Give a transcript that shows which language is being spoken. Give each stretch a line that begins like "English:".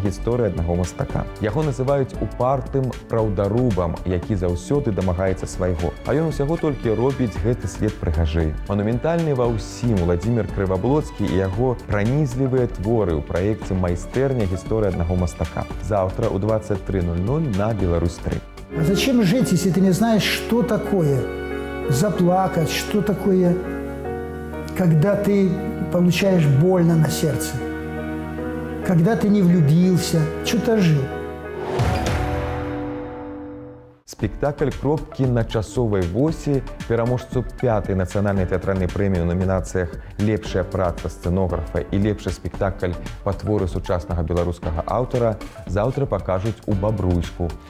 Belarusian: Гісторыя аднаго мастака». Яго называюць упартым праўдарубам, які заўсёды дамагаецца свайго. А ён усяго толькі робіць гэты свет прыгажэй. Манументальны ва ўсім Владзімір Крываблоцкі і яго пранізлівыя творы ў праекце «Майстэрня. Гісторыя аднаго мастака». Заўтра ў 23:00 на Беларусь-3.
Russian: А зачем жить, если ты не знаешь, что такое заплакать, что такое, когда ты получаешь больно на сердце, когда ты не влюбился, что-то жил.
Belarusian: Спектакль «Кропкі на часовай восі», пераможцу 5-й нацыянальнай тэатральнай прэміі ў намінацыях «Лепшая праца сцэнографа» і «Лепшы спектакль па творы сучаснага беларускага аўтара» заўтра пакажуць у Бабруйску.